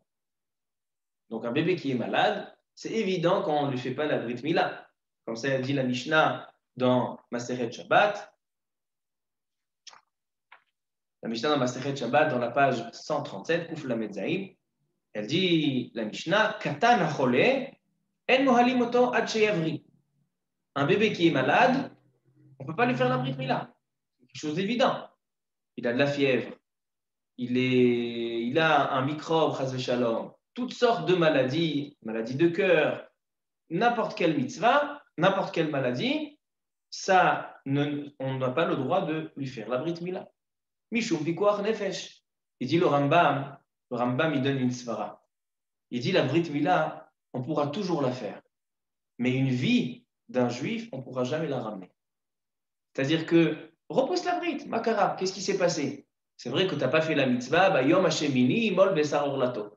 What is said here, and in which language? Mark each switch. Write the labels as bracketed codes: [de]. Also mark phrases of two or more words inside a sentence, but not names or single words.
[fr] Donc, un bébé qui est malade, c'est évident qu'on ne lui fait pas la [he] ברית מילה. [fr] Comme ça dit la Mishnah dans [he] מסכת שבת. [fr] La Mishnah dans [he] מסכת שבת, [fr] dans la page 137, [he] קוף למד זין, [fr] elle dit, la Mishnah, [he] קטן חולה, אין מוהלין אותו עד שיבריא. [fr] Un bébé qui est malade, on ne peut pas lui faire la [he] ברית מילה. [fr] C'est quelque chose d'évident. Il a de la fièvre, il a un microbe, [he] חס ושלום, [fr] toutes sortes de maladies, maladies de cœur, n'importe quelle mitzvah, n'importe quelle maladie, on n'a pas le droit de lui faire la [he] ברית מילה. משום פיקוח נפש. [fr] Il dit le Rambam il donne une svara. Il dit la [he] ברית מילה, [fr] on pourra toujours la faire. Mais une vie d'un juif, on ne pourra jamais la ramener. C'est-à-dire que, repose la Brit, Makara, qu'est-ce qui s'est passé? C'est vrai que tu n'as pas fait la mitzvah, bah, [he] יום השמיני, מול בשר ערלתו.